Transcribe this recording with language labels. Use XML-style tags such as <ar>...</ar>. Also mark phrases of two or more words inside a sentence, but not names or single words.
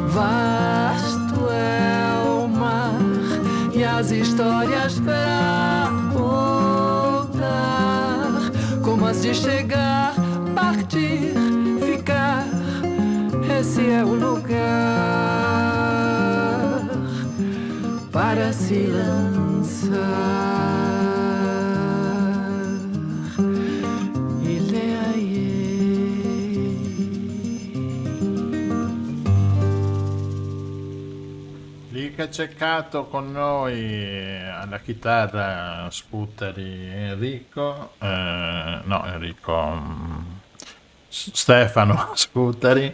<pt>Vasto as histórias pra contar, como as de chegar, partir, ficar. Esse é o lugar para se lançar. Ile</pt> <it>Lì che ha ceccato con noi alla chitarra Sputteri Enrico, Stefano Sputteri.</it>